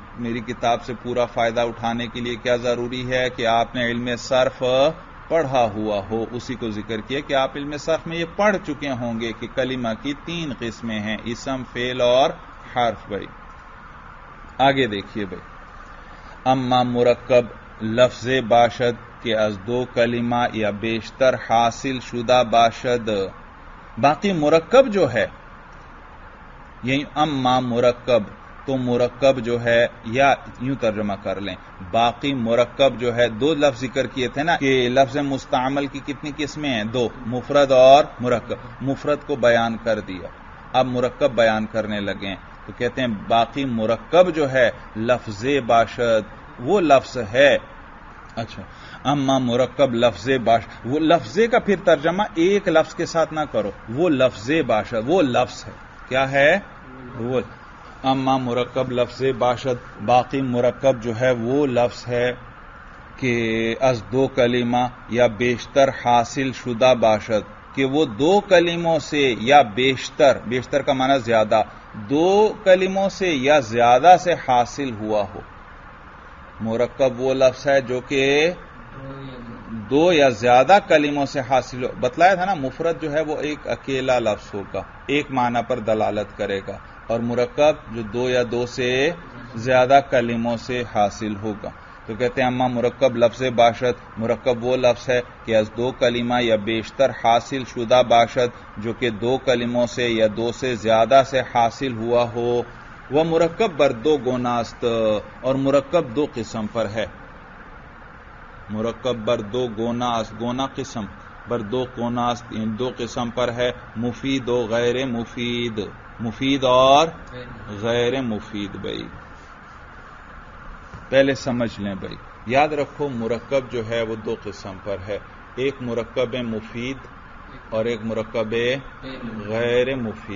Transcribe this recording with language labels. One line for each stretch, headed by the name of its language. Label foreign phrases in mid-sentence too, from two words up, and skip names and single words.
Urdu: میری کتاب سے پورا فائدہ اٹھانے کے لیے کیا ضروری ہے کہ آپ نے علم صرف پڑھا ہوا ہو. اسی کو ذکر کیا کہ آپ علم صرف میں یہ پڑھ چکے ہوں گے کہ کلمہ کی 3 قسمیں ہیں، اسم، فعل اور حرف. بھائی آگے دیکھیے بھائی،
Persian: اما مرکب لفظ باشد کہ از 2 کلمہ یا بیشتر حاصل شدہ باشد.
Urdu: باقی مرکب جو ہے، یعنی
Persian: اما مرکب،
Urdu: تو مرکب جو ہے، یا یوں ترجمہ کر لیں باقی مرکب جو ہے، 2 لفظ ذکر کیے تھے نا کہ لفظ مستعمل کی کتنی قسمیں ہیں؟ 2، مفرد اور مرکب. مفرد کو بیان کر دیا، اب مرکب بیان کرنے لگے ہیں. تو کہتے ہیں باقی مرکب جو ہے
Persian: لفظ باشد
Urdu: وہ لفظ ہے. اچھا،
Persian: اما مرکب لفظ باشد،
Urdu: وہ لفظ کا پھر ترجمہ ایک لفظ کے ساتھ نہ کرو، وہ
Persian: لفظ باشد
Urdu: وہ لفظ ہے. کیا ہے وہ؟
Persian: اما مرکب لفظ باشد،
Urdu: باقی مرکب جو ہے وہ لفظ ہے کہ
Persian: از 2 کلمہ یا بیشتر حاصل شدہ باشد،
Urdu: کہ وہ 2 کلموں سے یا بیشتر، بیشتر کا معنی زیادہ، 2 کلموں سے یا زیادہ سے حاصل ہوا ہو. مرکب وہ لفظ ہے جو کہ 2 یا زیادہ کلموں سے حاصل ہو. بتلایا تھا نا مفرد جو ہے وہ ایک اکیلا لفظ ہوگا، ایک معنی پر دلالت کرے گا، اور مرکب جو 2 یا 2 سے زیادہ کلموں سے حاصل ہوگا. تو کہتے ہیں
Persian: اما مرکب لفظ باشد،
Urdu: مرکب وہ لفظ ہے کہ
Persian: از دو کلمہ یا بیشتر حاصل شدہ باشد،
Urdu: جو کہ دو کلموں سے یا دو سے زیادہ سے حاصل ہوا ہو. وہ
Persian: مرکب بر دو گوناست،
Urdu: اور مرکب دو قسم پر ہے.
Persian: مرکب بر دو گوناست، گونا قسم، بر دو گوناست،
Urdu: ان دو قسم پر ہے.
Persian: مفید و غیر مفید،
Urdu: مفید اور غیر مفید. بھائی پہلے سمجھ لیں بھائی، یاد رکھو مرکب جو ہے وہ دو قسم پر ہے. ایک مرکب مفید اور ایک مرکب غیر مفید.